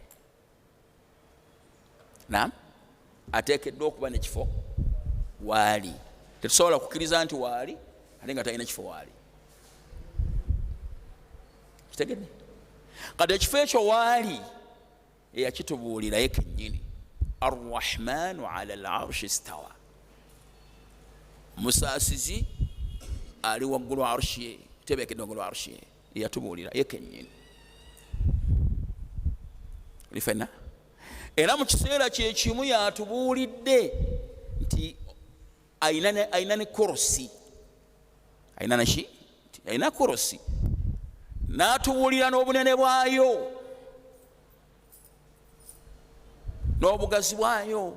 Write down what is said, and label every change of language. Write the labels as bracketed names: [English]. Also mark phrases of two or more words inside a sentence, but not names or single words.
[Ganda] Naam, ateekeddwa okuba n'ekifo waali. Tetusobola kukkiriza nti waali ate nga talina kifo waali. Kitegedde? Kati ekifo ekyo waali eyakitubuulirayo kennyini. [Arabic] الرحمن على العرش استوى, [Ganda] musaasizi ali waggulu arshi ye, tebeekedde waggulu arshi ye, yatubuulira ye kennyini. Olifena era mu kiseera kye kimu yatubuulidde nti ayina ne korosi, ayina korosi, n'atubuulira n'obunene bwayo n'obugazi bwayo.